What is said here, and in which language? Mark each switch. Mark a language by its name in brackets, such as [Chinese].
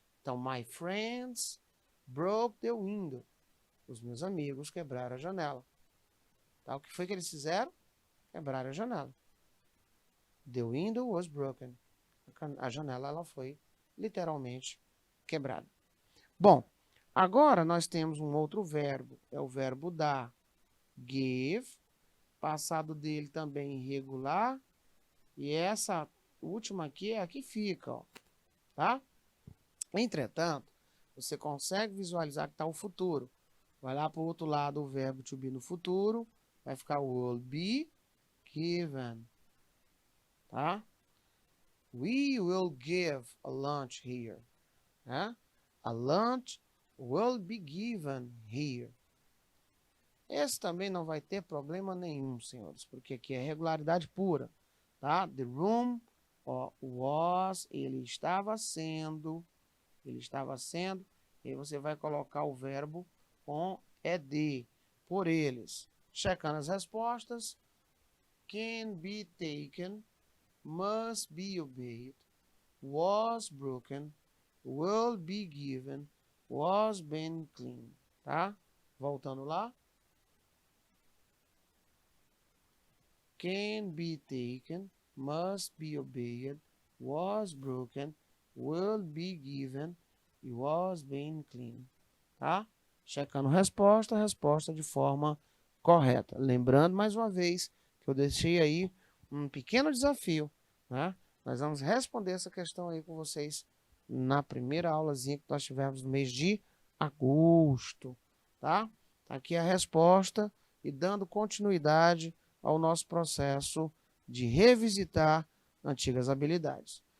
[English] Então, my friends broke the window. [Portuguese] Os meus amigos quebraram a janela. Tá? O que foi que eles fizeram? Quebraram a janela. [English] The window was broken. [Portuguese] A janela ela foi literalmente quebrada. Bom, agora nós temos um outro verbo. É o verbo dar. Give. Passado dele também irregular. E essa última aqui é a que fica, ó. Tá? Entretanto, você consegue visualizar que está o futuro. Vai lá para o outro lado o verbo to be no futuro. Vai ficar [English] will be given. [Portuguese] Tá? [English] We will give a lunch here. Né? A lunch will be given here. [Portuguese] Esse também não vai ter problema nenhum, senhores, porque aqui é regularidade pura. Tá? [English] The room was, [Portuguese] ele estava sendo, e aí você vai colocar o verbo com ed, por eles. Checando as respostas, [English] can be taken, must be obeyed, was broken, will be given, was been clean, tá? [Portuguese] Voltando lá. [English] Can be taken, must be obeyed, was broken, will be given e was been clean, tá? [Portuguese] Checando resposta de forma correta. Lembrando mais uma vez que eu deixei aí um pequeno desafio, né? Nós vamos responder essa questão aí com vocês na primeira aulazinha que nós tivemos no mês de agosto, tá? Aqui a resposta e dando continuidade ao nosso processo de revisitar antigas habilidades.